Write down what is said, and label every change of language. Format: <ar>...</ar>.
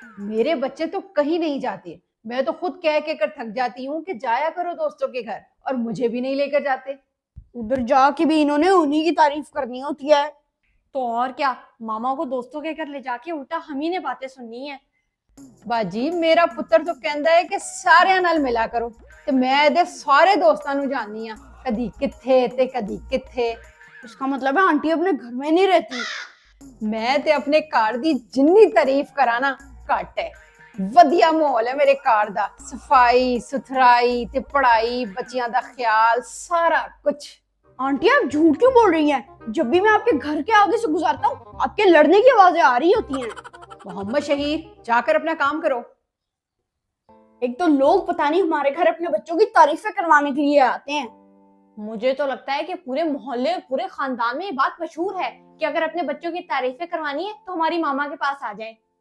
<hi>मेरे बच्चे तो कहीं नहीं जाते। मैं तो खुद कह के कर थक जाती हूँ कि जाया करो दोस्तों के घर, और मुझे भी नहीं लेकर जाते। उधर जाके भी इन्होंने उन्हीं की तारीफ करनी होती है। तो और क्या, मामा को दोस्तों के घर ले जाके उल्टा हम ही ने बातें सुननी है। बाजी मेरा पुत्र तो कहता है कि</hi> <pa>सारे नाल मिला करो। ਤੇ ਮੈਂ ਇਹਦੇ ਸਾਰੇ ਦੋਸਤਾਂ ਨੂੰ ਜਾਣਦੀ ਆ, ਕਦੀ ਕਿੱਥੇ ਤੇ ਕਦੀ ਕਿੱਥੇ।</pa> <hi>इसका मतलब है आंटी अपने घर में नहीं रहती।</hi> <pa>ਮੈਂ ਤੇ ਆਪਣੇ ਘਰ ਦੀ ਜਿੰਨੀ ਤਾਰੀਫ ਕਰਾਂ ਨਾ ਘੱਟ ਹੈ। ਵਧੀਆ ਮਾਹੌਲ ਹੈ ਮੇਰੇ ਘਰ ਦਾ, ਸਫਾਈ ਸੁਥਰਾਈ ਤੇ ਪੜ੍ਹਾਈ, ਬੱਚਿਆਂ ਦਾ ਖਿਆਲ, ਸਾਰਾ ਕੁਝ।</pa> <hi>आंटी आप झूठ क्यों बोल रही हैं? जब भी मैं आपके घर के आगे से गुजरता हूँ आपके लड़ने की आवाजें आ रही होती हैं। मोहम्मद शहीर, जाकर अपना काम करो। एक तो लोग पता नहीं हमारे घर अपने बच्चों की तारीफें करवाने के लिए आते हैं। मुझे तो लगता है कि पूरे मोहल्ले पूरे खानदान में ये बात मशहूर है कि अगर अपने बच्चों की तारीफें करवानी है तो हमारी मामा के पास आ जाए।</hi>